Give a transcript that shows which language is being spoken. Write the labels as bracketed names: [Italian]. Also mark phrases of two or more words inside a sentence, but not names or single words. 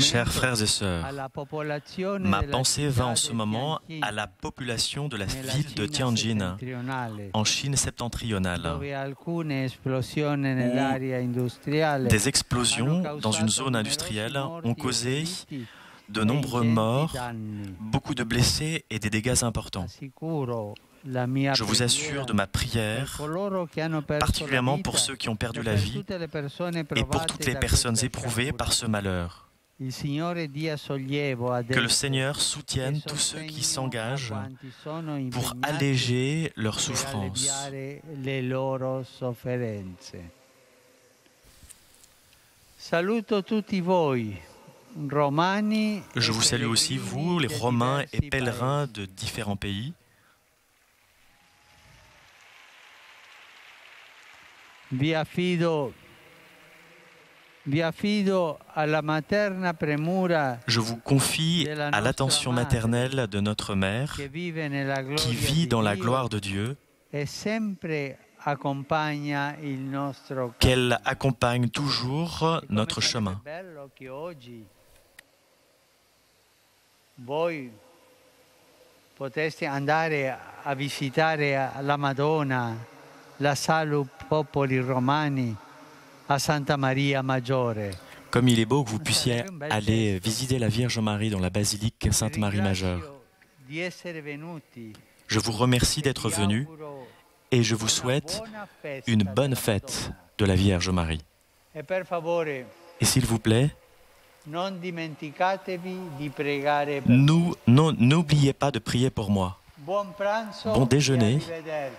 [French] Chers frères et sœurs, [Italian] alla popolazione ma della [French] pensée va en [Italian] città [French] ce [Italian] di [French] moment [Italian] Tianjin, [French] à la population de la [Italian] nella [French] ville de [Italian] Cina [French] Tianjin, [Italian] settentrionale, [French] en Chine septentrionale. [Italian] dove alcune esplosioni nell'area industriale [French] Des explosions [Italian] hanno [French] dans une [Italian] causato [French] zone industrielle [Italian] numerosi [French] ont [Italian] morti e [French] causé [Italian] feriti [French] de [Italian] e [French] nombreux [Italian] ingenti [French] morts, [Italian] danni. [French] beaucoup de blessés et des dégâts importants. [Italian] Assicuro la mia [French] Je vous assure de ma [Italian] per [French] prière, [Italian] coloro che hanno perso la [French] particulièrement [Italian] vita [French] pour ceux qui ont perdu [Italian] e [French] la [Italian] per [French] vie [Italian] tutte le persone [French] et pour [Italian] provate [French] toutes les [Italian] da [French] personnes [Italian] questa [French] éprouvées par ce [Italian] sciagura. [French] malheur. [Italian] Il Signore dia sollievo ad [French] Que le [Italian] esse [French] Seigneur [Italian] e [French] soutienne tous ceux qui [Italian] sostegno a [French] s'engagent [Italian] quanti sono [French] pour [Italian] impegnati [French] alléger leurs [Italian] per [French] souffrances. [Italian] alleviare le loro sofferenze. Saluto tutti voi, romani [French] Je [Italian] e [French] vous salue aussi, [Italian] pellegrini [French] vous, les [Italian] de [French] Romains et [Italian] diversi [French] pèlerins [Italian] paesi. [French] de différents pays. [Italian] Vi affido alla materna premura [French] Je vous confie à l'attention maternelle de notre mère [Italian] che vive nella [French] qui [Italian] gloria [French] vit [Italian] di [French] dans la [Italian] Dio [French] gloire de Dieu, [Italian] e sempre accompagna il nostro [French] qu'elle accompagne toujours [Italian] E [French] notre [Italian] come [French] chemin. [Italian] sarebbe bello che oggi voi poteste andare a visitare la Madonna, la Salus Popoli Romani a Santa Maria Maggiore. [French] Comme il est beau que vous puissiez aller visiter la Vierge Marie dans la basilique Sainte-Marie Majeure. [Italian] Di essere venuti. [French] Je vous remercie d'être venus et je vous souhaite une bonne fête de la Vierge Marie. [Italian] E per favore, [French] Et s'il vous plaît, [Italian] non dimenticatevi di pregare per [French] n'oubliez pas de prier pour moi. [Italian] Buon pranzo [French] Bon déjeuner [Italian] e arrivederci.